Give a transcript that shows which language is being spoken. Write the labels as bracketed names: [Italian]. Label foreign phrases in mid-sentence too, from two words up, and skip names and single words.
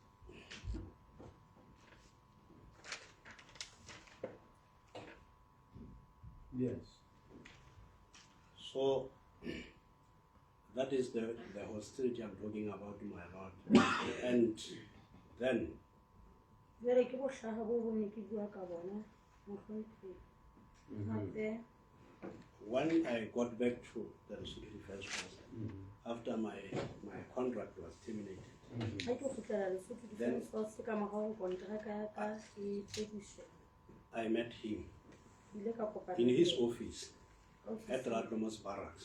[English] Yes. So that is the hostility I'm talking about, my lord. And then [Southern Sotho] Jwale ke bohlaga bo bone ke bua ka bona mohlomphelo. Gape [English] when I got back to the Security Affairs Force, after my contract was terminated, [Southern Sotho] ga ke kgutlela Lesotho Defence Force ka morao kontraka ya ka e fediswa. [English] I met him [Southern Sotho] Ke ile ka kopana [English] in his [Southern Sotho] le [English] office at Radlomas Barracks.